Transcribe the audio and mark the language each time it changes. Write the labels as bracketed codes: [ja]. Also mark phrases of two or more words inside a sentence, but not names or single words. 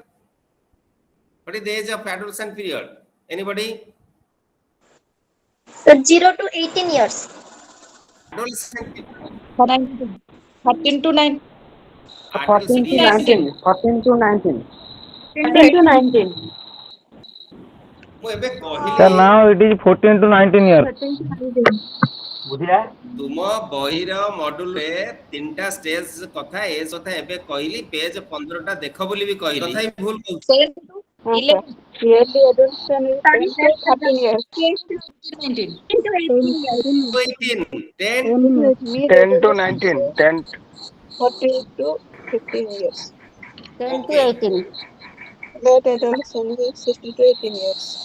[en] What is the age of adolescent period? Anybody? So 0 to 18 years. Adolescent period. 13 to 9. 14 to 19. 14 to 19. 18 to 19. [or] ମୁଁ ଏବେ କହିଲି [en] Sir, now it is 14 to 19 years. [or] ବୁଝିଲା? ତୁମ ବହିର ମଡୁଲରେ 3ଟା ଷ୍ଟେଜ କଥା ଏଜ କଥା ଏବେ କହିଲି, ପେଜ 15ଟା ଦେଖ ବୋଲି ବି କହିଲି, ତଥାପି ଭୁଲ କହୁଛି। [en] 7 to 11. Yearly adolescent is 10 to 13 years. 19. 10 to 18, 10 to 19. 10. 14 to 15 years. 10 to Okay. 18. Late adolescent is 16 to 18 years.